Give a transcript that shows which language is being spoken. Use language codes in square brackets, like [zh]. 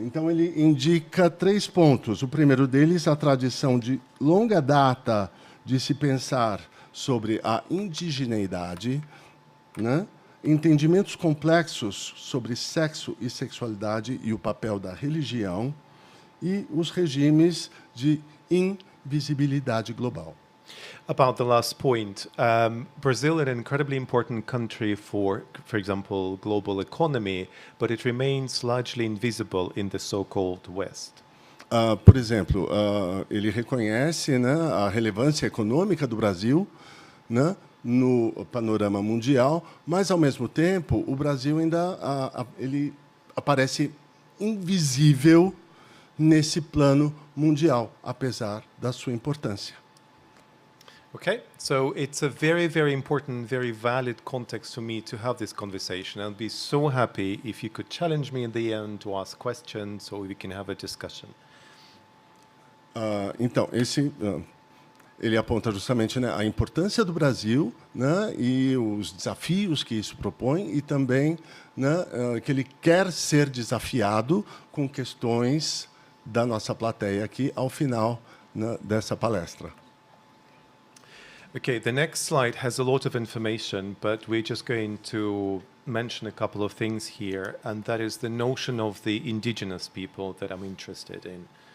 [pt] Então ele indica 3 pontos. O primeiro deles, a tradição de longa data de se pensar sobre a indigeneidade, né? Entendimentos complexos sobre sexo e sexualidade e o papel da religião e os regimes de invisibilidade global. [en] About the last point, Brazil is an incredibly important country for example, global economy, but it remains largely invisible in the so-called West. [pt] Por exemplo, ele reconhece, né, a relevância econômica do Brasil, né, no panorama mundial, mas, ao mesmo tempo, o Brasil ainda ele aparece invisível nesse plano mundial, apesar da sua importância. [en] Okay, so it's a very, very important, very valid context for me to have this conversation. I'll be so happy if you could challenge me in the end to ask questions or we can have a discussion. [pt] Então, ele aponta justamente, né, a importância do Brasil, né, e os desafios que isso propõe e também, né, que ele quer ser desafiado com questões da nossa plateia aqui ao final, né, dessa palestra. [en] Okay, the next slide has a lot of information, but we're just going to mention a couple of things here, and that is the notion of the indigenous people that I'm interested in.